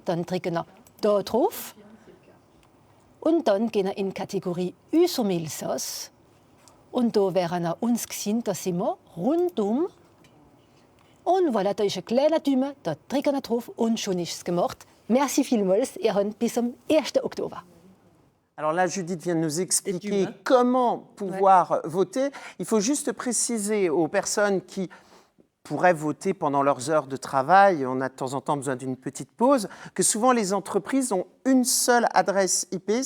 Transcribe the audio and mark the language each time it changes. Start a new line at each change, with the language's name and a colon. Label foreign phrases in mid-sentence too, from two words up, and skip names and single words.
German: Dann drücken wir da drauf. Und dann gehen wir in die Kategorie «Unser Elsass». Und da wären wir uns gesehen, da sind wir rundum. Und voilà, da ist ein kleiner Daumen, da drücken wir drauf und schon ist es gemacht. Merci vielmals, ihr habt bis zum 1. Oktober.
French: Alors là, Judith vient de nous expliquer comment pouvoir voter. Il faut juste préciser aux personnes qui pourraient voter pendant leurs heures de travail, on a de temps en temps besoin d'une petite pause, que souvent les entreprises ont une seule adresse IP.